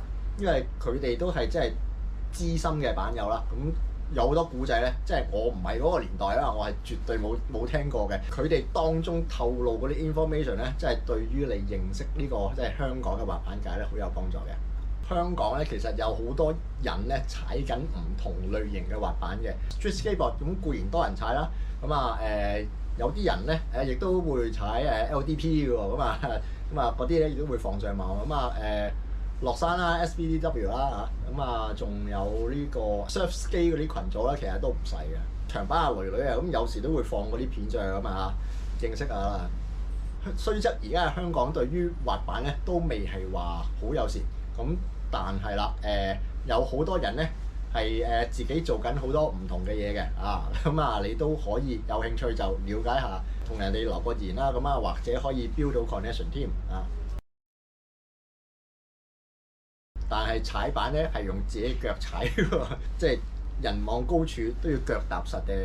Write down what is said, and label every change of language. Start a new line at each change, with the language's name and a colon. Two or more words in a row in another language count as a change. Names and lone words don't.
Cantonese: 因為佢哋都係即係資深嘅板友啦，咁有好多古仔咧，即係我唔係嗰個年代啦，我係絕對冇聽過嘅。佢哋當中透露嗰啲 information 咧，即係對於你認識呢個即係香港嘅滑板界咧，好有幫助嘅。香港咧其實有好多人咧踩緊唔同類型嘅滑板嘅
English: street skateboard，
Cantonese: 咁固然多人踩啦，咁有啲人咧亦都會踩LDP 嘅喎，咁嗰啲咧亦都會放上網，落山啦 SBDW 啦咁仲有呢個
English: surf skate
Cantonese: 嗰啲群組咧，其實都唔細嘅。長板女女咁有時都會放嗰啲片上去認識下啦。雖則而家喺香港對於滑板咧都未係話好友善，咁但係啦有好多人咧係自己做緊好多唔同嘅嘢嘅你都可以有興趣就了解下，同人哋留個言啦，咁或者可以 build 到 connection 添但係踩板咧係用自己腳踩喎，即係人望高處都要腳踏實地。